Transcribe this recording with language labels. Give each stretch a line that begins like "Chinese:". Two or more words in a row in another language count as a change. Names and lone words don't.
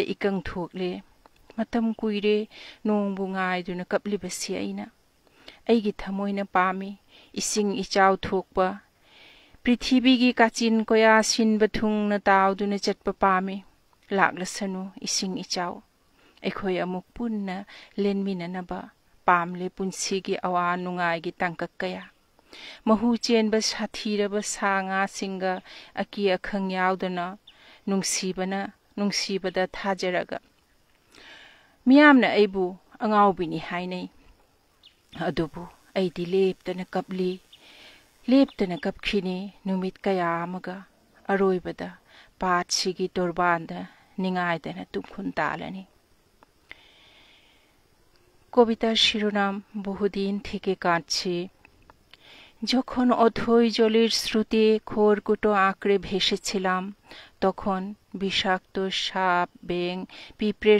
Manipuri: ꯏꯀꯪ ꯊꯣꯛꯂꯦ ꯃꯇꯝ ꯀꯨꯏꯔꯦ ꯅꯣꯡꯕꯨ ꯉꯥꯏꯗꯨꯅ ꯀꯞꯂꯤꯕꯁꯤ ꯑꯩꯅ ꯑꯩꯒꯤ ꯊꯃꯣꯏꯅ ꯄꯥꯝꯃꯤ ꯏꯁꯤꯡ ꯏꯆꯥꯎ ꯊꯣꯛꯄ ꯄ꯭ꯔꯤꯊꯤꯕꯤꯒꯤ ꯀꯥꯆꯤꯟ ꯀꯣꯌꯥ ꯁꯤꯟꯕ ꯊꯨꯡꯅ ꯇꯥꯎꯗꯨꯅ ꯆꯠꯄ ꯄꯥꯝꯃꯤ ꯂꯥꯛꯂꯁꯅꯨ ꯏꯁꯤꯡ ꯏꯆꯥꯎ ꯑꯩꯈꯣꯏ ꯑꯃꯨꯛ ꯄꯨꯟꯅ ꯂꯦꯟꯃꯤꯟꯅꯅꯕ ꯄꯥꯝꯂꯦ ꯄꯨꯟꯁꯤꯒꯤ ꯑꯋꯥ ꯅꯨꯡꯉꯥꯏꯒꯤ ꯇꯥꯡꯀꯛ ꯀꯌꯥ ꯃꯍꯨ ꯆꯦꯟꯕ ꯁꯥꯊꯤꯔꯕ ꯁꯥ ꯉꯥꯁꯤꯡꯒ ꯑꯀꯤ ꯑꯈꯪ ꯌꯥꯎꯗꯅ ꯅꯨꯡꯁꯤꯕꯗ ꯊꯥꯖꯔꯒ ꯃꯤꯌꯥꯝꯅ ꯑꯩꯕꯨ ꯑꯉꯥꯎꯕꯤꯅꯤ ꯍꯥꯏꯅꯩ ꯑꯗꯨꯕꯨ ꯑꯩꯗꯤ ꯂꯦꯞꯇꯅ ꯀꯞꯈꯤꯅꯤ ꯅꯨꯃꯤꯠ ꯀꯌꯥ ꯑꯃꯒ ꯑꯔꯣꯏꯕꯗ পাতসিগি তোরবান্দা নিঙায়দেনা তুমখুন তালানি
Bangla: কবিতার শিরোনাম বহুদিন থেকে কাঁদছে যখন অথই জলের স্রোতে খড়কুটো আঁকড়ে ভেসেছিলাম তখন বিষাক্ত সাপ ব্যাঙ পিঁপড়ের